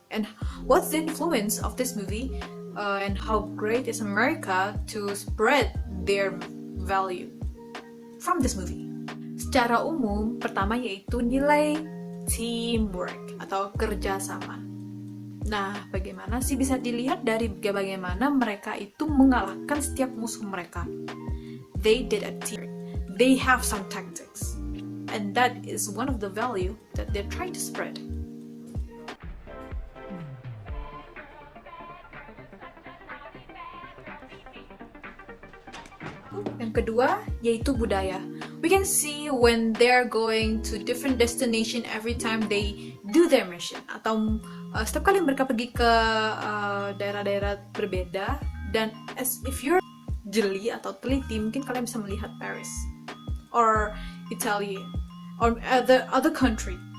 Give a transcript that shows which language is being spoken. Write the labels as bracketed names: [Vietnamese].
[English] And what's the influence of this movie? And how great is America to spread their value from this movie? [Indonesian] Secara umum, pertama yaitu nilai teamwork atau kerjasama. Nah, bagaimana sih bisa dilihat dari bagaimana mereka itu mengalahkan setiap musuh mereka? [English] They did a team. They have some tactics. And that is one of the value that they're trying to spread. [Indonesian] Yang kedua, yaitu budaya. [English] We can see when they're going to different destination every time they do their mission. [Indonesian] Atau setiap kali mereka pergi ke daerah-daerah berbeda. Dan [English] if you're [Indonesian] jeli atau teliti, mungkin kalian bisa melihat Paris. [English] Or Italy. Or other country.